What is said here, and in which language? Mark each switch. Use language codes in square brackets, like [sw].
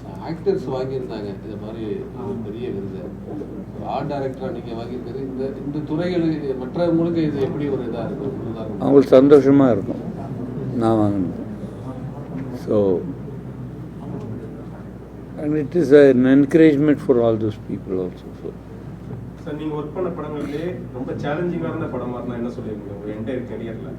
[ta] Actors வாங்கியிருந்தாங்க இந்த மாதிரி ஒரு பெரிய விருது. ஆர்ட் டைரக்டராக நீங்கள் வாங்கியிருக்கிறது இந்த துறைகளுக்கு மற்றவங்களுக்கு இது எப்படி ஒரு இதாக இருக்கும்? அவங்களுக்கு சந்தோஷமாக இருக்கும் நான் வாங்கினது. [en] So and it is an encouragement for all those people also. So [ta] நீங்க ஒர்க் பண்ண படங்களிலே ரொம்ப சேலஞ்சிங்கா இருந்த படமா இருந்தா என்ன சொல்லுவீங்க உங்க என்டையர் கரியர்ல?